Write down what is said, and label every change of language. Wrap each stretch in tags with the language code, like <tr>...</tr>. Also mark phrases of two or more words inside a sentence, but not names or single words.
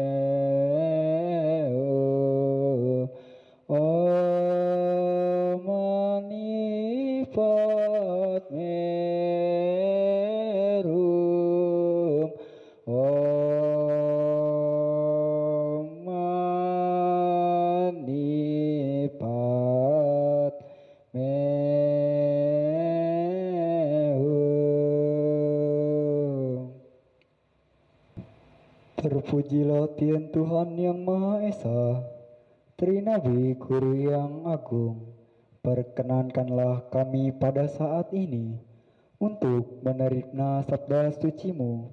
<sa>हूँ, ॐ मणि पद्मे हूँ, ॐ मणि पद्मे हूँ.</sa> <id>Terpujilah Tuhan yang Maha Esa, Trinabi Guru yang Agung. Perkenankanlah kami pada saat ini untuk menerima sabda suci-Mu.</id>